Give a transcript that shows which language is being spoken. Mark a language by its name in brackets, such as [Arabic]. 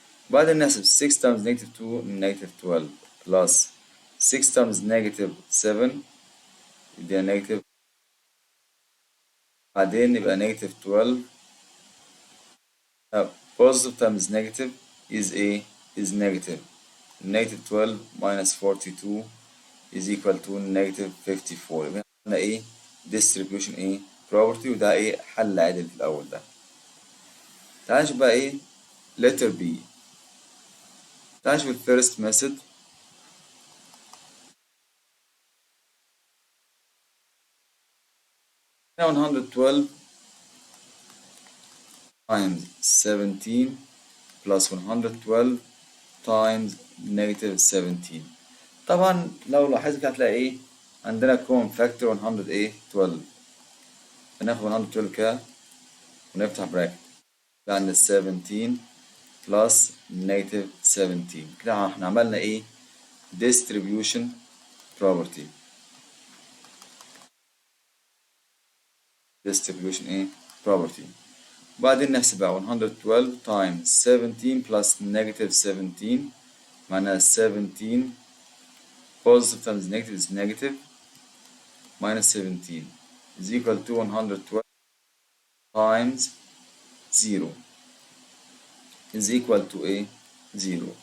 [English] بعدين نحسب 6 times negative 2 negative 12 plus 6 times negative 7 يدينا negative بعدين يبقى negative 12. Positive times negative is a is negative. Negative 12 minus 42 is equal to negative 54. [Arabic] يبقى عندنا ايه [English] distribution ايه property [Arabic] وده ايه حل عادل في الأول ده. تعال نشوف بقى ايه letter B. تعال نشوف first method. [English] هنا 112 times 17 plus 112 times negative 17. [Arabic] طبعا لو لاحظت كده هتلاقي ايه عندنا common factor 112. هناخد 112 كده ونفتح براكت يبقى عندنا 17 plus negative 17. كده احنا عملنا ايه distribution property. [English] distribution ايه property. وبعدين نحسب بقى 112 times 17 plus negative 17 معناها 17 positive times negative is negative minus 17 is equal to 112 times 0 is equal to a 0.